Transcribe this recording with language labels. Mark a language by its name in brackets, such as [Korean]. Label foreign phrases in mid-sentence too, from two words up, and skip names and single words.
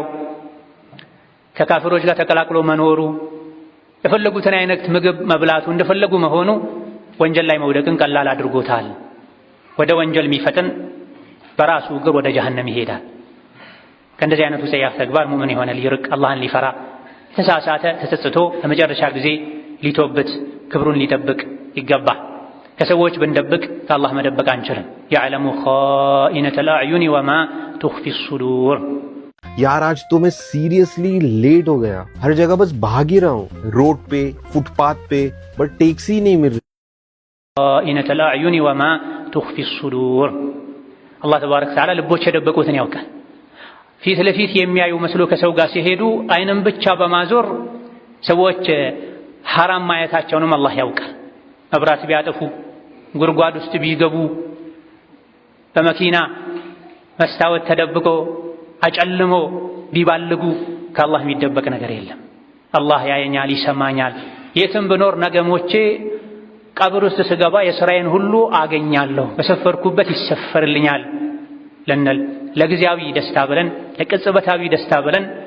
[Amharic] ከካፍሮች ጋር ተቀላቅሎ መኖሩ የፈለጉትን አይነት ምግብ መብላቱ እንደፈለጉ መሆኑ ወንጀል ላይ መውደቅን ቀላል አድርጎታል። ወደ ወንጀል የሚፈጥን በራሱ እግር ወደ ጀሀነም ይሄዳል። ከእንደዚህ አይነቱ ጸያፍ ተግባር ሙእምን የሆነ ሊርቅ አላህን ሊፈራ ተሳሳተ ተጸጽቶ ለመጨረሻ ጊዜ ሊቶበት ክብሩን ሊጠብቅ ይገባል። ከሰዎች ብንደብቅ ከአላህ መደበቅ አንችልም። [Arabic] يعلم خائنة الأعين وما تخفي الصدور። [Hindi] यार आज तो मैं [English] seriously late [Hindi] हो गया, हर जगह बस भाग ही रहा हूँ, रोड पे फुटपाथ पे, [English] but taxi [Hindi] नहीं मिल रही। [Arabic] خائنة الأعين وما تخفي الصدور። [Amharic] አላህ [Arabic] تبارك وتعالى [Amharic] ልቦች የደበቁትን ያውቃል። ፊት ለፊት የሚያዩ መስሎ ከሰው ጋር ሲሄዱ አይንም ብቻ በማዞር ሰዎች ሐራም ማየታቸውንም አላህ ያውቃል። መብራት ቢያጠፉ፣ ጉድጓድ ውስጥ ቢገቡ፣ በመኪና መስታወት ተደብቆ አጨልሞ ቢባልጉ ከአላህ የሚደበቅ ነገር የለም። አላህ ያየኛል፣ ይሰማኛል። የትም ብኖር ነገ ሞቼ ቀብር ውስጥ ስገባ የሥራዬን ሁሉ አገኛለሁ፣ በሰፈርኩበት ይሰፈርልኛል ልንል ለጊዜያዊ ደስታ ብለን ለቅጽበታዊ ደስታ ብለን